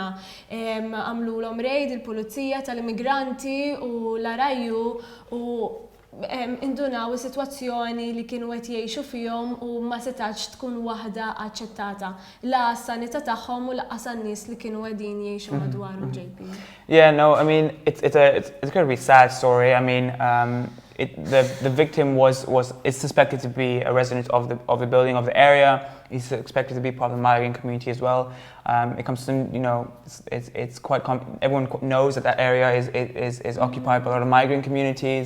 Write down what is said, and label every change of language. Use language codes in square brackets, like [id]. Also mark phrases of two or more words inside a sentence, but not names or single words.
[mt] Għamlulhom rejd il-pulizija tal-immigranti u l-arajju u indunaw is-sitwazzjoni li kienu qed jgħixu fihom u ma setax tkun waħda aċċettata. La s-sanità tagħhom u laqqas an-nies li kienu qegħdin jgħixu madwarhom JP. [en] Yeah, no, I mean it's going to be a sad story. I mean the victim is suspected to be a resident of the building of the area. He's expected to be part of the migrant community as well. It comes to, you know, it's quite everyone knows that area is occupied by a lot of migrant communities.